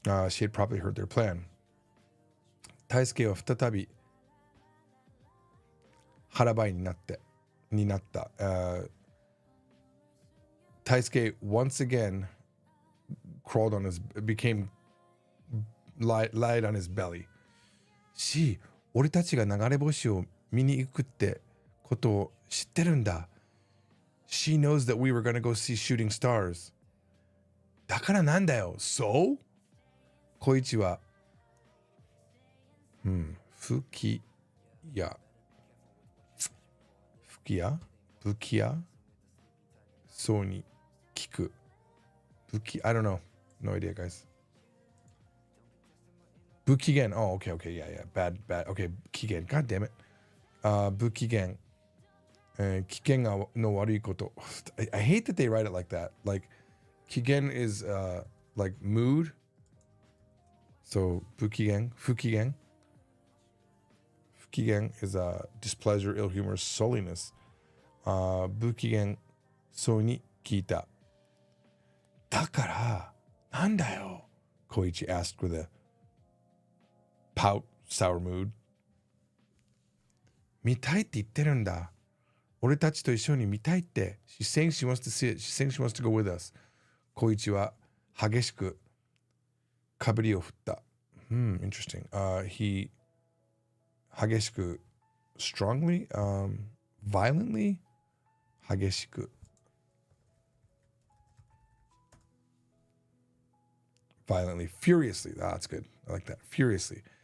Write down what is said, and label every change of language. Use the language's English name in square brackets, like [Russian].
[English] She had probably heard their plan. [Japanese] Taisuke wa futatabi harabai ni natta. [English] Taisuke once again crawled on lied on his belly. [Japanese] 俺たちが流れ星を見に行くってことを知ってるんだ。 [English] She knows that we were going to go see shooting stars. [Japanese] だからなんだよ。 [English] So? [Japanese] 小一は、武器屋そうに聞く。 [English] I don't know. No idea, guys. 不機嫌.Oh, okay. Yeah. Bad. Okay, 機嫌.God damn it. 不機嫌。 [Japanese] 機嫌の悪いこと。 [English] I hate that they write it like that. Like, 機嫌 is like mood. So, 不機嫌 is displeasure, ill humor, sulliness. [Japanese] 不機嫌そうに聞いた。だからなんだよ。 [English] 小一 asked with a pout, sour mood. [Japanese] 見たいって言ってるんだ。俺たちと一緒に見たいって。 [English] She's saying she wants to see it. She's saying she wants to go with us. [Japanese] 小一は激しくかぶりを振った。 [English] Interesting. He 激しく strongly, violently 激しく violently, furiously. That's good. I like that. Furiously.